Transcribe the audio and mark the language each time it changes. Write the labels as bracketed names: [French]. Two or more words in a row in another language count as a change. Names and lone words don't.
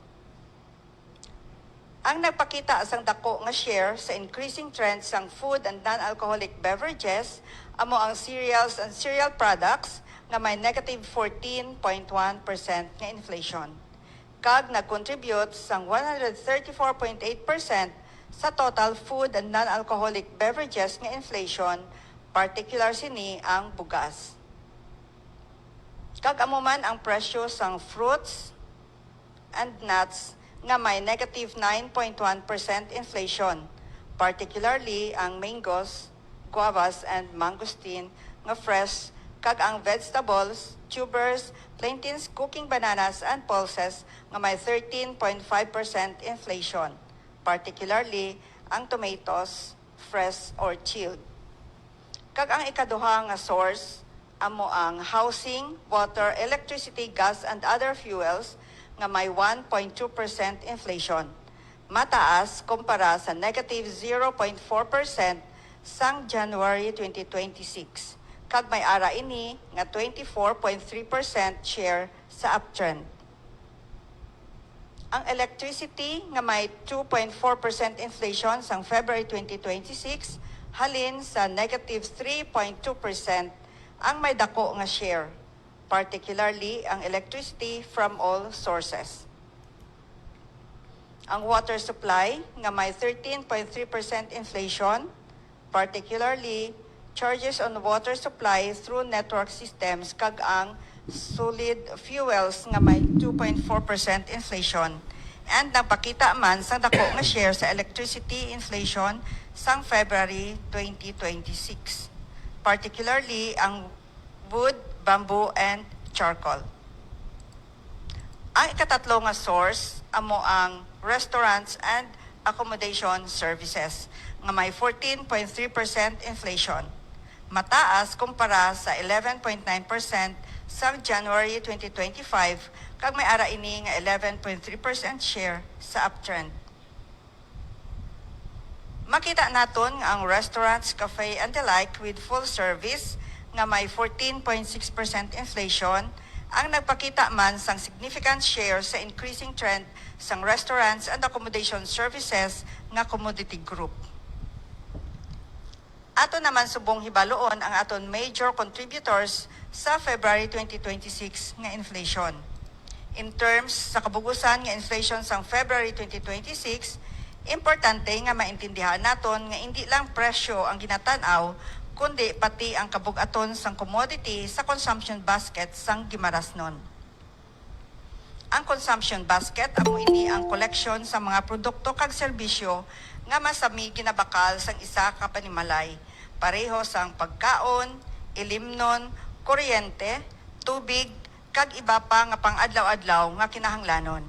[Hiligaynon] Ang nagpakita sang dako nga share sa [English] increasing trend [Hiligaynon] sang [English] food and non-alcoholic beverages [Hiligaynon] amo ang [English] cereals and cereal products [Hiligaynon] nga may negative 14.1% nga inflation. Kag nag-contribute sang 134.8% sa [English] total food and non-alcoholic beverages [Hiligaynon] nga inflation, particular sini ang bugas. Kag amo man ang presyo sang [English] fruits and nuts [Hiligaynon] nga may negative 9.1% inflation, particularly ang [English] mangoes, guavas, and mangosteen [Hiligaynon] nga fresh, kag ang [English] vegetables, tubers, plantains, cooking bananas, and pulses [Hiligaynon] nga may 13.5% inflation, particularly ang [English] tomatoes, fresh or chilled. [Hiligaynon] Kag ang ikaduha nga source amo ang [English] housing, water, electricity, gas, and other fuels [Hiligaynon] nga may 1.2% inflation. Mataas kumpara sa negative 0.4% sang January 2026. Kag may ara ini nga 24.3% share sa uptrend. Ang electricity nga may 2.4% inflation sang February 2026 halin sa negative 3.2% ang may dako nga share, particularly ang [English] electricity from all sources. [Hiligaynon] Ang [English] water supply [Hiligaynon] nga may 13.3% inflation, particularly [English] charges on water supply through network systems [Hiligaynon] kag ang [English] solid fuels [Hiligaynon] nga may 2.4% inflation, and napakita man sa dako nga share sa [English] electricity inflation [Hiligaynon] sang February 2026, particularly ang [English] wood, bamboo, and charcoal. [Hiligaynon] Ang ikatatlo nga source amo ang [English] restaurants and accommodation services [Hiligaynon] nga may 14.3% inflation. Mataas kumpara sa 11.9% sa January 2025 kag may ara ini nga 11.3% share sa uptrend. Makita naton nga ang [English] restaurants, cafe, and the like with full service [Hiligaynon] nga may 14.6% inflation ang nagpakita man sang [English] significant share [Hiligaynon] sa [English] increasing trend [Hiligaynon] sang [English] restaurants and accommodation services [Hiligaynon] nga [English] commodity group. [Hiligaynon] Ato naman subong hibaluon ang aton [English] major contributors [Hiligaynon] sa February 2026 nga inflation. [English] In terms [Hiligaynon] sa kabugusan nga inflation sang February 2026, importante nga maintindihan naton nga [Filipino] hindi lang [Hiligaynon] presyo ang ginatan-aw, kundi pati ang kabug-aton sang commodity sa consumption basket sang gimarasnon. Ang consumption basket amo ini ang collection sa mga produkto kag serbisyo nga masami ginabakal sang isa ka panimalay, pareho sang pagkaon, ilimnon, kuryente, tubig, kag iba pa nga pang-adlaw-adlaw nga kinahanglanon.